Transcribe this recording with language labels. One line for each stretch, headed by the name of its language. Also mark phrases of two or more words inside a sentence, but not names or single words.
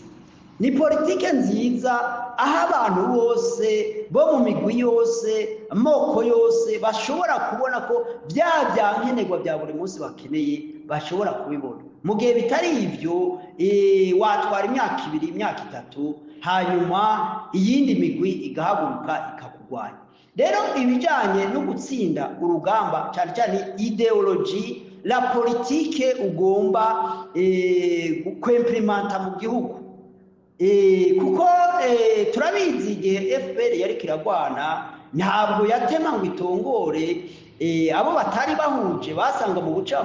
Rundi: Ni politike nziza aho abantu bose bo mu migwi yose, amoko yose bashobora kubona ko byankenerwa bya buri munsi bakeneye bashobora kubibona. Mu gihe bitari ivyo, watwara imyaka 2 imyaka 3 hanyuma iyindi migwi igahaguruka ikakugwanya.
Kinyarwanda: rero ibijyanye no gutsinda urugamba cyane cyane ideology la politike ugomba kwemplimenta mu gihugu, kuko turabizi igihe
Rundi: FPR yari kiragwana ntabwo yatema ngo itongore abo batari bahuje basanga mu buce